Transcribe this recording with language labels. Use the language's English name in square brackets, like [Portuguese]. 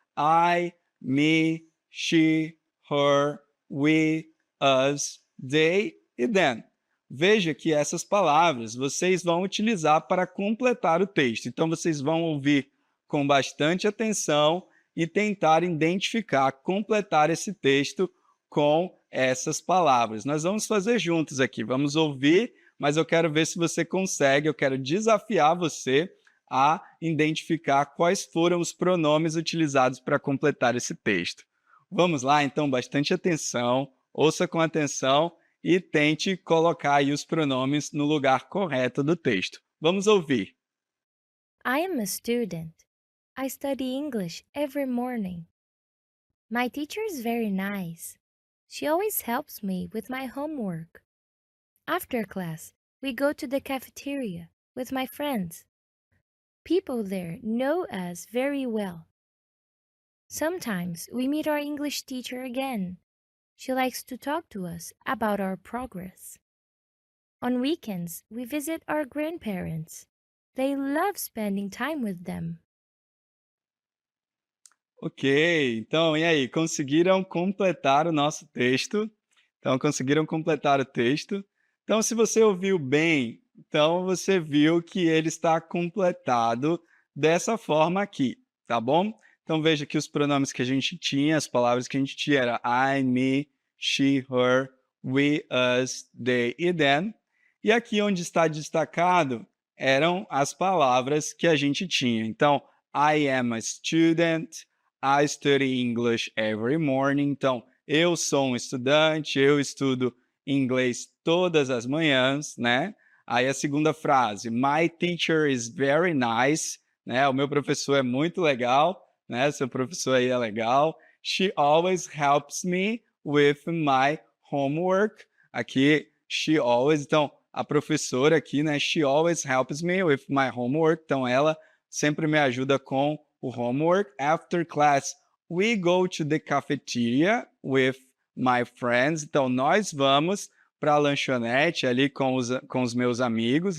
[English] I, me, she, her, we, us, they e them. [Portuguese] Veja que essas palavras vocês vão utilizar para completar o texto. Então, vocês vão ouvir com bastante atenção e tentar identificar, completar esse texto com essas palavras. Nós vamos fazer juntos aqui. Vamos ouvir, mas eu quero ver se você consegue, eu quero desafiar você a identificar quais foram os pronomes utilizados para completar esse texto. Vamos lá, então, bastante atenção, ouça com atenção e tente colocar aí os pronomes no lugar correto do texto. Vamos ouvir. [English] I am a student. I study English every morning. My teacher is very nice. She always helps me with my homework. After class, we go to the cafeteria with my friends. People there know us very well. Sometimes we meet our English teacher again. She likes to talk to us about our progress. On weekends, we visit our grandparents. They love spending time with them. [Portuguese] Ok, então e aí, conseguiram completar o nosso texto? Então conseguiram completar o texto. Então se você ouviu bem, então você viu que ele está completado dessa forma aqui, tá bom? Então veja que os pronomes que a gente tinha, as palavras que a gente tinha era [English] I, me, she, her, we, us, they [Portuguese] e them. E aqui onde está destacado eram as palavras que a gente tinha. [English] Então, I am a student, I study English every morning. [Portuguese] Então, eu sou um estudante, eu estudo inglês todas as manhãs, né? Aí a segunda frase, [English] my teacher is very nice, né? [Portuguese] O meu professor é muito legal, né? Seu professor aí é legal. [English] She always helps me with my homework. [Portuguese] Aqui, [English] she always, [Portuguese] então, a professora aqui, né? [English] She always helps me with my homework. [Portuguese] Então, ela sempre me ajuda com o homework. [English] After class, we go to the cafeteria with my friends. [Portuguese] Então, nós vamos para a lanchonete ali com os meus amigos.